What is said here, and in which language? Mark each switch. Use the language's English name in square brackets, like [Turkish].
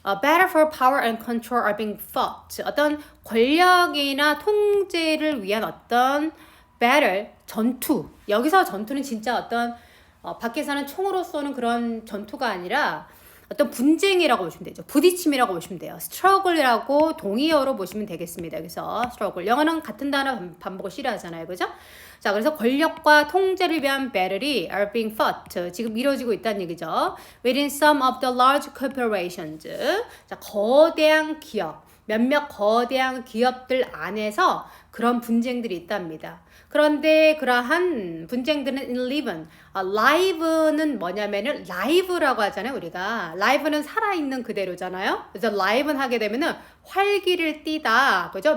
[English] Battle for power and control are being fought. [Korean] 어떤 권력이나 통제를 위한 어떤 battle, 전투. 여기서 전투는 진짜 어떤 밖에서는 총으로 쏘는 그런 전투가 아니라 어떤 분쟁이라고 보시면 되죠. 부딪힘이라고 보시면 돼요. struggle이라고 동의어로 보시면 되겠습니다. 그래서 struggle. 영어는 같은 단어 반복을 싫어하잖아요. 그죠? 자, 그래서 권력과 통제를 위한 battle이 [English] are being fought. [Korean] 지금 이루어지고 있다는 얘기죠. [English] Within some of the large corporations. [Korean] 자, 거대한 기업. 몇몇 거대한 기업들 안에서 그런 분쟁들이 있답니다. 그런데 그러한 분쟁들은 live는 live는 뭐냐면은 live라고 하잖아요. 우리가 live는 살아있는 그대로잖아요. 그래서 live는 하게 되면은 활기를 띠다, 그죠?